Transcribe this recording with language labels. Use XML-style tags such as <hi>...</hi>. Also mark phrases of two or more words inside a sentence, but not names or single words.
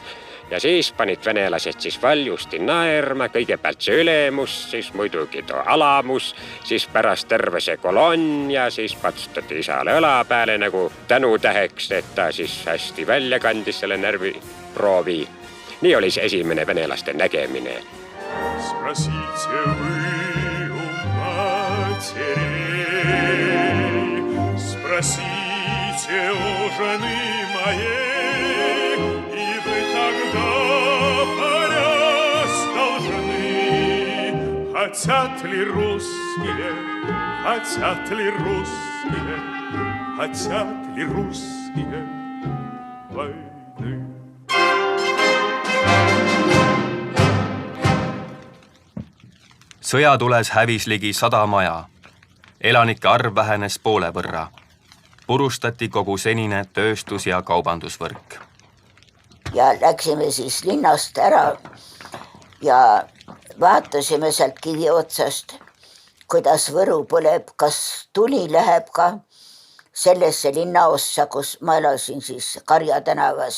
<et>Ja siis panid venelased siis valjusti naerma, kõigepealt see ülemus, siis muidugi too alamus, siis pärast terve see kolonn ja siis patsutati isale õla peale nagu tänutäheks, et ta siis hästi välja kandis selle närviproovi. Nii oli see esimene venelaste nägemine.</et> <ru>Спросите вы у матери, спросите у жены моей. Хотят ли русские, хотят ли русские, хотят ли русские войны?</ru> <et>Sõjatules hävis ligi 100 maja. Elanike arv vähenes poole võrra. Purustati kogu senine tööstus- ja kaubandusvõrk. Ja läksime siis linnast ära ja vaatasime sealt kivi otsast, kuidas Võru põleb, kas tuli läheb ka sellesse linnaossa, kus ma elasin siis Karja tänavas.</et>